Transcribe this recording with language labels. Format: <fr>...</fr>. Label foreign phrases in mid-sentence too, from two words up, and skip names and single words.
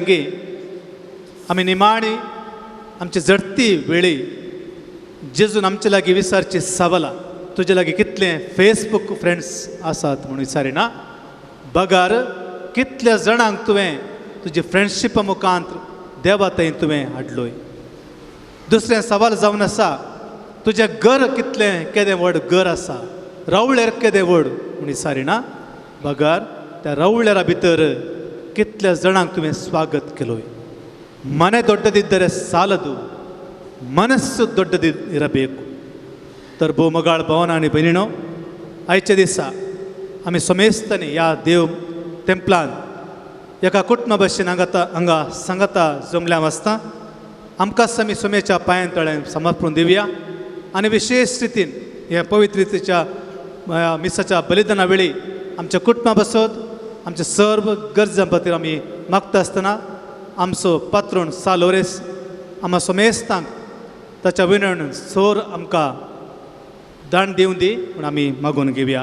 <kok>की आमी निमाणी आमची जडती वेळी जेजून आमचे लागीं विचारची सवाला तुजे लागीं कितले फेसबूक फ्रेंड्स आसात म्हणून विचारिना बगार कितल्या जाणांक तुवें तुजी फ्रेंडशिपा मुखांत देवा थंय तुवें हाडलोय दुसरें सवाल जावन आसा तुजें घर कितलें केदें व्हड घर आसा रावळ्यार केदें व्हड म्हणून विचारिना बगार त्या रावळ्यारा भितर कितल्या जाणांक तुवें स्वागत केलोय</kok> <kn>ಮನೆ ದೊಡ್ಡದಿದ್ದರೆ ಸಾಲದು ಮನಸ್ಸು ದೊಡ್ಡದಿರಬೇಕು</kn> <kok>तर भोवमोगाळ भवन आनी भयणीणो आयच्या दिसा आमी सोमेस्तांनी ह्या देव टेंपलान एका कुटुंबा भशेन हांगा सांगाता जमल्या आसता आमकांच आमी सोमेच्या पांयां तळ्यान समर्पण दिवया आनी विशेश रितीन ह्या पवित्र रितीच्या मिसाच्या बलिदाना वेळी आमच्या कुटुंबा बसत आमच्या सर्व गरजां खातीर आमी मागता आसतना आमचो पात्रोण सालोरेस आम्हा सोमेस्तांक ताच्या विनवण सोर आमकां दान दिवं दी म्हूण आमी मागून घेवया.</kok>